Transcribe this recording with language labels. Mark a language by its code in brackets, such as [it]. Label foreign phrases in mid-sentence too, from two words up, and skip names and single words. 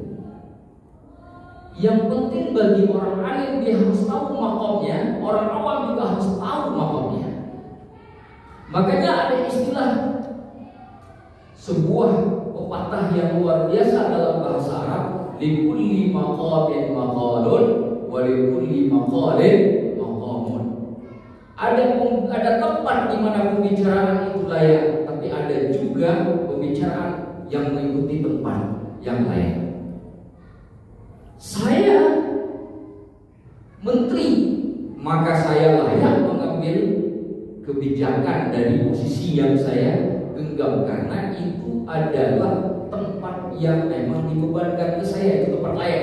[id] Yang penting bagi orang alim, dia harus tahu makomnya. Orang awam juga harus tahu makomnya. Makanya ada istilah, sebuah pepatah yang luar biasa dalam bahasa Arab, [ar] لِكُلِّ مَقَامٍ مَقَالٌ وَلِكُلِّ مَقَالٍ مَقَامٌ. [id] Ada tempat di mana pembicaraan itu layak, tapi ada juga pembicaraan yang mengikuti tempat yang layak. Saya menteri, maka saya layak mengambil kebijakan dari posisi yang saya genggam, karena itu adalah tempat yang memang dibebankan ke saya, itu tempat layak.